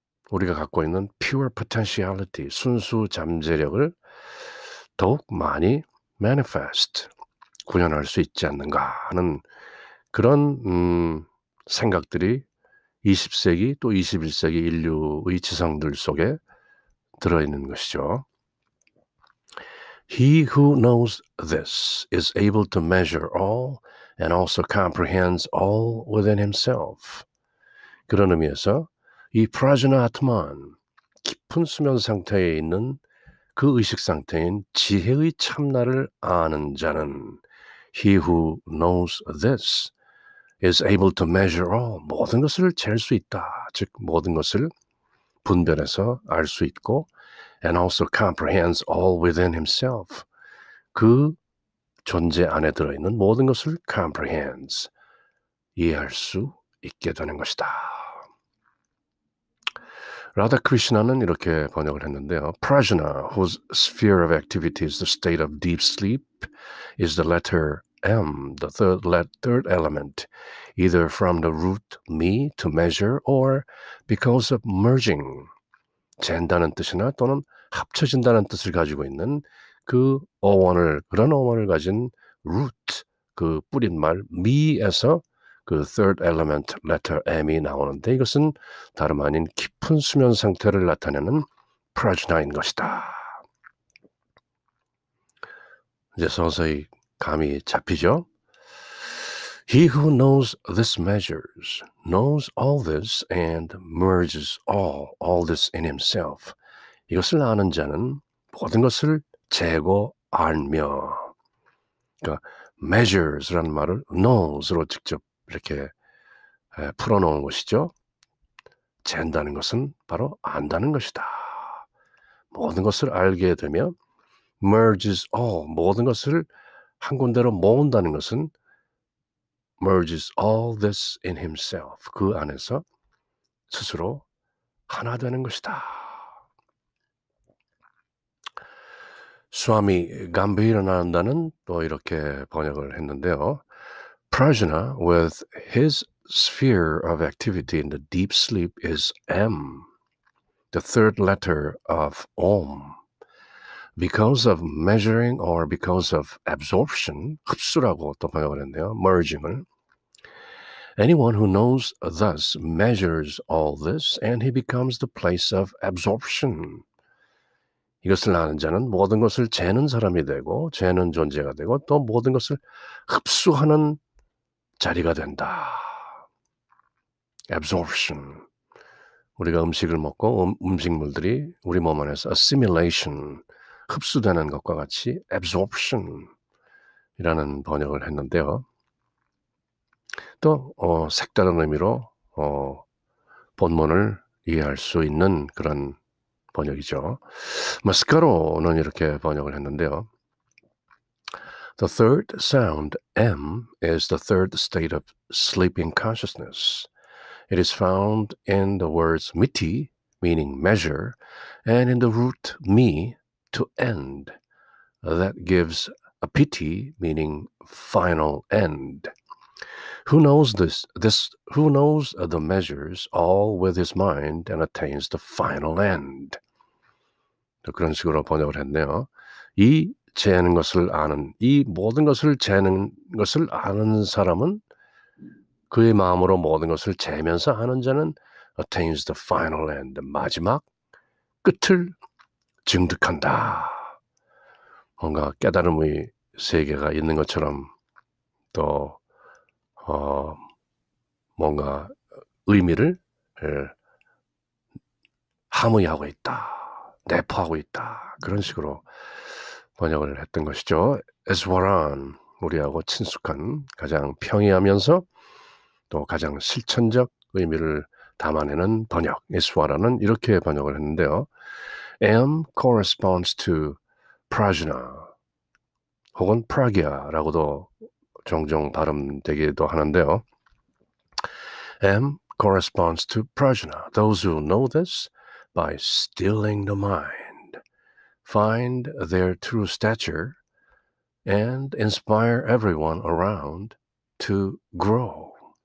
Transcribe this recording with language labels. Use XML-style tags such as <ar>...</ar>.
<ko>우리가 갖고 있는 pure potentiality, 순수 잠재력을 더욱 많이 manifest, 구현할 수 있지 않는가 하는 그런 생각들이 20세기 또 21세기 인류의 지성들 속에 들어있는 것이죠.</ko> <en>He who knows this is able to measure all and also comprehends all within himself.</en> <ko>그런 의미에서 이 prajna atman, 깊은 수면 상태에 있는 그 의식 상태인 지혜의 참나를 아는 자는</ko> <en>he who knows this is able to measure all,</en> <ko>모든 것을 잴 수 있다. 즉 모든 것을 분별해서 알 수 있고</ko> <en>and also comprehends all within himself.</en> <ko>그 존재 안에 들어있는 모든 것을 comprehends, 이해할 수 있게 되는 것이다. 라다 크리시나는 이렇게 번역을 했는데요.</ko> <en>Prajna, whose sphere of activity is the state of deep sleep, is the letter M, the third element, either from the root me to measure or because of merging.</en> <ko>잰다는 뜻이나 또는 합쳐진다는 뜻을 가지고 있는 그 그런 어원을 가진 root, 그 뿌린말 me에서 그 third element letter M이 나오는데 이것은 다름 아닌 깊은 수면 상태를 나타내는 prajna인 것이다. 이제 서서히 감이 잡히죠?</ko> <en>He who knows this measures, knows all this and merges all this in himself.</en> <ko>이것을 아는 자는 모든 것을 재고 알며, 그러니까 measures라는 말을 knows로 직접 이렇게 풀어놓은 것이죠. 잰다는 것은 바로 안다는 것이다. 모든 것을 알게 되며 merges all, 모든 것을 한 군데로 모은다는 것은</ko> <en>merges all this in himself,</en> <ko>그 안에서 스스로 하나 되는 것이다. 스와미 감비라난다는 또 이렇게 번역을 했는데요.</ko> <en>Prajna with his sphere of activity in the deep sleep is M, the third letter of Om. Because of measuring or because of absorption,</en> <ko>흡수라고 또 번역을 했네요.</ko> <en>merging을. Anyone who knows thus measures all this and he becomes the place of absorption.</en> <ko>이것을 아는 자는 모든 것을 재는 사람이 되고 재는 존재가 되고 또 모든 것을 흡수하는 자리가 된다.</ko> <en>absorption.</en> <ko>우리가 음식을 먹고 음식물들이 우리 몸 안에서 assimilation, 흡수되는 것과 같이 absorption이라는 번역을 했는데요. 또 색다른 의미로 본문을 이해할 수 있는 그런 번역이죠. 마스카로는 이렇게 번역을 했는데요.</ko> <en>The third sound, M, is the third state of sleeping consciousness. It is found in the words miti, meaning measure, and in the root mi, to end. That gives a piti, meaning final end. Who knows who knows the measures all with his mind and attains the final end.</en> <ko>그런 식으로 번역을 했네요. 이 재는 것을 아는, 이 모든 것을 재는 것을 아는 사람은 그의 마음으로 모든 것을 재면서 아는 자는</ko> <en>attains the final end,</en> <ko>마지막 끝을 증득한다. 뭔가 깨달음의 세계가 있는 것처럼 또 뭔가 의미를 함의하고 있다, 내포하고 있다, 그런 식으로 번역을 했던 것이죠. 에스와란, 우리하고 친숙한 가장 평이하면서 또 가장 실천적 의미를 담아내는 번역, 에스와라는 이렇게 번역을 했는데요.</ko> <en>M corresponds to prajna</en> <ko>혹은 pragya라고도 종종 발음되기도 하는데요.</ko> <en>M corresponds to prajna. Those who know this by stilling the mind find their true stature and inspire everyone around to grow.</en>